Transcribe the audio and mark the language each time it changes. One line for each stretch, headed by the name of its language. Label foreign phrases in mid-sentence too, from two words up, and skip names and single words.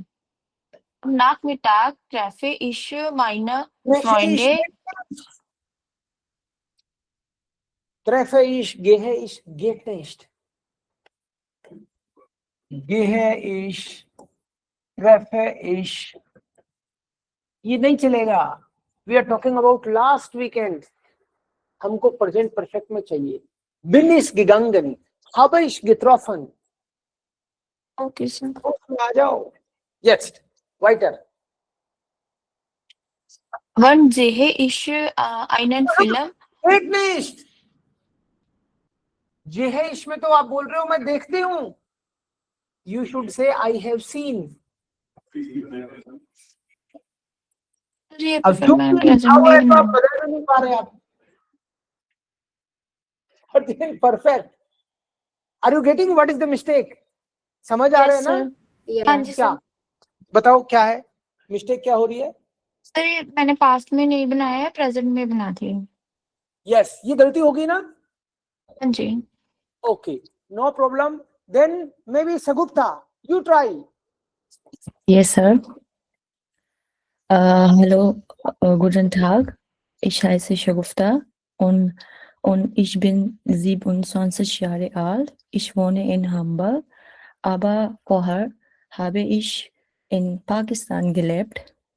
German: Am Nachmittag treffe ich meine Freunde. Treffe ich, gehe ich, geht nicht. Gehe ich, treffe ich.
Hindi: ये नहीं चलेगा.
English: We are talking about last weekend.
Hindi: हमको
English: present perfect
Hindi: में चाहिए.
German: Bin ich gegangen, habe ich getroffen.
English: Okay, sir.
Hindi: आ जाओ.
German: Jetzt, weiter. Wann sehe ich einen Film? Geht nicht.
Hindi: जेहे इसमें तो आप बोल रहे हो मैं देखती हूँ.
English: You should say I have seen.
Hindi: अब जो लिखा है तो आप बदल नहीं पा रहे आप.
English: Perfect. Are you getting what is the mistake?
Hindi: समझ आ रहे हैं ना? हाँ जी क्या सर. बताओ क्या है मिस्टेक क्या हो रही है? सर ये मैंने पास्ट में नहीं बनाया है, प्रेजेंट में बना दी है. Yes, ये गलती होगी ना? हाँ जी.
English: Okay, no problem. Then maybe Sagupta, you try. Yes, sir.
German: Hallo, guten Tag. Ich heiße Shagufta und ich bin 27 Jahre alt. Ich wohne in Hamburg, aber vorher habe ich in Pakistan gelebt.